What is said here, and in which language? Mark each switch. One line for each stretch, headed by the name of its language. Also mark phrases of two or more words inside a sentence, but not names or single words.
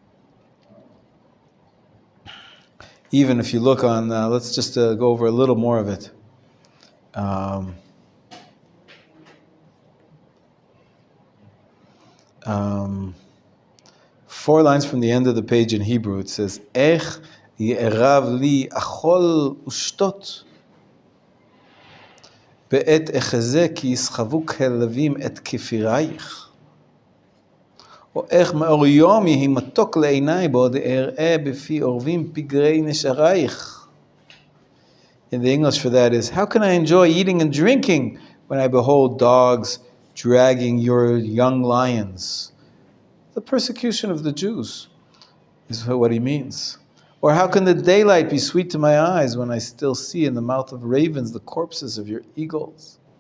English: Even if you look on, let's just go over a little more of it. 4 lines from the end of the page in Hebrew, it says,
Hebrew: איך יערב לי אכול ושתות בעת אחזה כי יסחבו כלבים את כפירייך או איך מאור יום יהי מתוק לעיניי בעוד אראה בפי עורבים פגרי נשרייך.
English: In the English for that is, how can I enjoy eating and drinking when I behold dogs dragging your young lions? The persecution of the Jews is what he means. Or how can the daylight be sweet to my eyes when I still see in the mouth of ravens the corpses of your eagles?